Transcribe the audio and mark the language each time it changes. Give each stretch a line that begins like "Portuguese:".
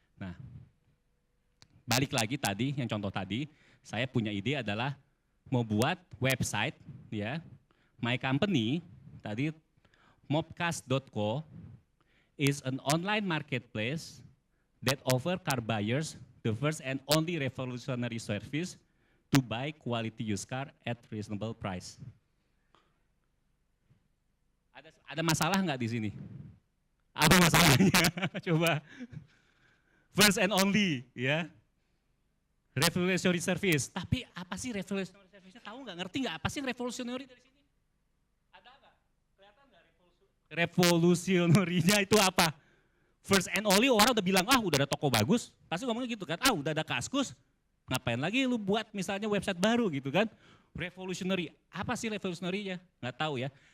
Indonesian: Nah, balik lagi tadi, yang contoh tadi, saya punya ide adalah mau buat website ya.
English: My company
Indonesian: tadi
English: mobcast.co is an online marketplace that offer car buyers the first and only revolutionary service to buy quality used car at reasonable price.
Indonesian: Ada masalah nggak di sini? Apa masalahnya? Coba.
English: First and only, ya. Revolutionary service.
Indonesian: Tapi apa sih revolutionary service-nya? Tahu nggak? Ngerti nggak? Apa sih revolutionary dari sini? Ada nggak? Kelihatan nggak revolutionary-nya itu apa?
English: First and only,
Indonesian: orang udah bilang, ah udah ada toko bagus. Pasti ngomongnya gitu kan, ah udah ada Kaskus. Ngapain lagi lu buat misalnya website baru gitu kan. Revolutionary, apa sih revolutionary-nya? Nggak tahu ya.